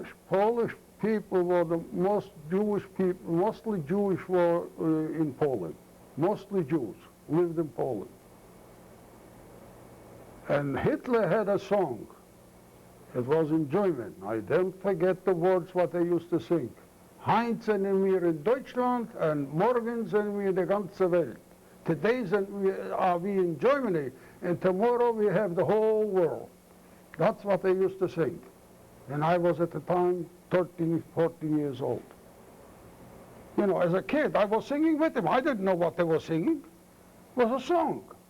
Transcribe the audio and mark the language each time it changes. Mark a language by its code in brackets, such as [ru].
[en] Polish people were the most Jewish people, mostly Jewish were in Poland. Mostly Jews lived in Poland. And Hitler had a song. It was in German. I don't forget the words what they used to sing. [de] Heute sind wir in Deutschland and morgen sind wir in der ganzen Welt. [en] Today are we in Germany and tomorrow we have the whole world. That's what they used to sing. And I was at the time 13, 14 years old. You know, as a kid, I was singing with them. I didn't know what they were singing. It was a song.